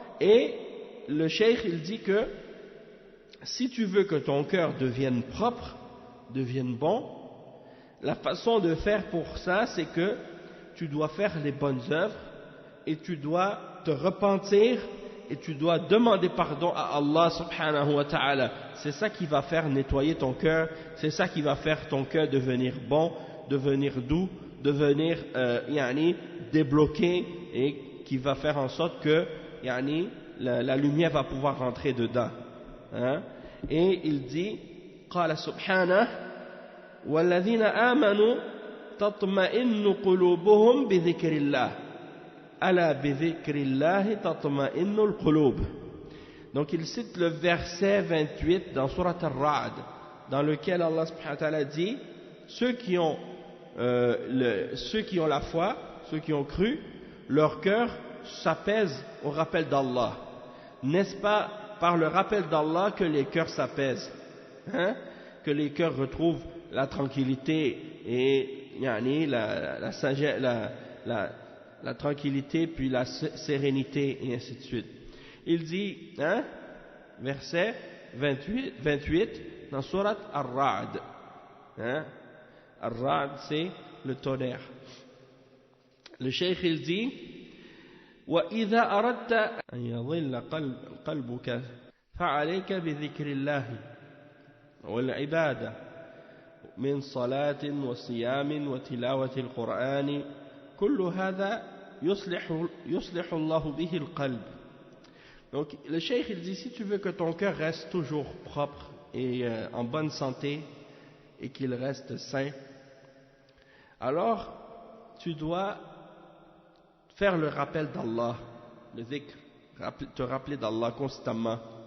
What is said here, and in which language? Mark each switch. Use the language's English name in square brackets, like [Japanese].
[French] Et le cheikh il dit que si tu veux que ton cœur devienne propre, devienne bon, la façon de faire pour ça, c'est que tu dois faire les bonnes œuvres et tu dois te repentir et tu dois demander pardon à Allah subhanahu wa ta'ala. C'est ça qui va faire nettoyer ton cœur, c'est ça qui va faire ton cœur devenir bon, devenir doux, devenir débloqué, et qui va faire en sorte que la lumière va pouvoir rentrer dedans, hein? Et il dit [Arabic] قال سبحانه والذين آمنوا تطمئن قلوبهم بذكر الله ألا بذكر الله تطمئن القلوب. [French] Donc il cite le verset 28 dans Surat Ar-Ra'd, dans lequel Allah subhanahu wa ta'ala dit ceux qui ont la foi, ceux qui ont cru, leur cœur s'apaise au rappel d'Allah. N'est-ce pas par le rappel d'Allah que les cœurs s'apaisent, hein? Que les cœurs retrouvent la tranquillité et la sagesse, la tranquillité, puis la sérénité, et ainsi de suite. Il dit, hein, verset 28 dans Surat Ar-Ra'd, hein? Ar-Ra'd c'est le tonnerre. Le cheikh il dit [Arabic] وإذا أردت أن يضل قلبك فعليك بذكر الله والعبادة من صلاة وصيام وتلاوة القرآن كل هذا يصلح الله به القلب. [French] Donc le cheikh il dit, si tu veux que ton cœur reste toujours propre et en bonne santé et qu'il reste sain, alors tu dois faire le rappel d'Allah, le dhikr, te rappeler d'Allah constamment.